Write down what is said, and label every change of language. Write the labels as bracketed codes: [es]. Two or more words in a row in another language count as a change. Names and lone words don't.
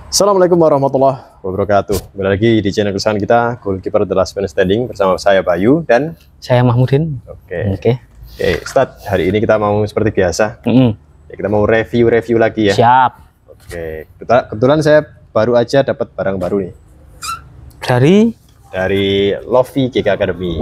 [ar] السلام عليكم ورحمة الله وبركاته. [id] Kembali lagi di channel kesayangan kita, Goalkeeper The Last Man Standing, bersama saya Bayu dan saya Mahmudin. Oke, Ustadz, hari ini kita mau seperti biasa. Ya, kita mau review lagi ya. Siap. Oke, kebetulan saya baru aja dapat barang baru nih. Dari Lovie GK Academy.